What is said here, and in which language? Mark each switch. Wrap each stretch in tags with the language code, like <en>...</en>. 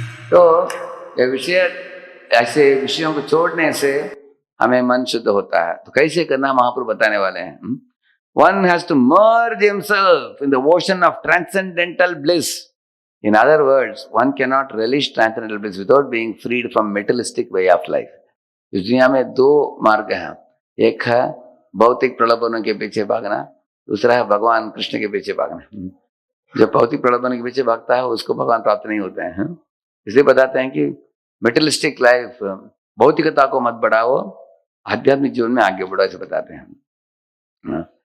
<hi>तो ये विषय, ऐसे विषयों को छोड़ने से हमें मन शुद्ध होता है। तो कैसे करना महाप्रभु बताने वाले हैं।</hi> <en>One has to merge himself in the ocean of transcendental bliss. In other words, one cannot relish transcendental bliss without being freed from materialistic way of life.</en> <hi>इस दुनिया में दो मार्ग हैं, एक है भौतिक प्रलोभनों के पीछे भागना, दूसरा है भगवान कृष्ण के पीछे भागना। जो भौतिक प्रलोभनों के पीछे भागता है उसको भगवान प्राप्त नहीं होते हैं। इसलिए बताते हैं कि मेटेरियलिस्टिक लाइफ, भौतिकता को मत बढ़ाओ, आध्यात्मिक जीवन में आगे बढ़ो, ऐसे बताते हैं।</hi>